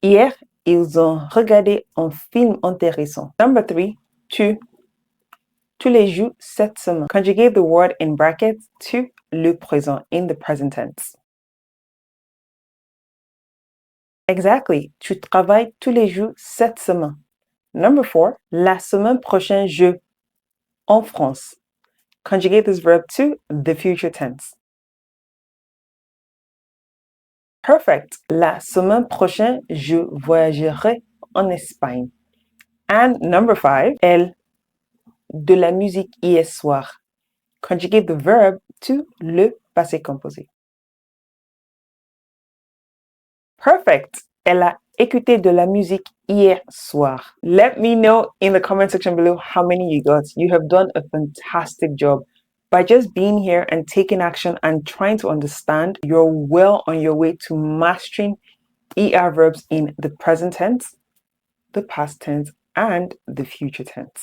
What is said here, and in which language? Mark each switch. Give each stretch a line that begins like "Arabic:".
French: Hier, ils ont regardé un film intéressant.
English: Number 3.
French: Tu. Tous les jours cette semaine.
English: Conjugate the word in brackets to le présent in the present tense.
French: Exactly. Tu travailles tous les jours cette semaine.
English: Number 4.
French: La semaine prochaine, je. En France.
English: Conjugate this verb to the future tense. Perfect.
French: La semaine prochaine, je voyagerai en Espagne.
English: And number 5.
French: Elle. De la musique hier soir.
English: Conjugate the verb to le passé composé. Perfect.
French: Elle a écouté de la musique hier soir.
English: Let me know in the comment section below how many you got. You have done a fantastic job. By just being here and taking action and trying to understand, you're well on your way to mastering ER verbs in the present tense, the past tense, and the future tense.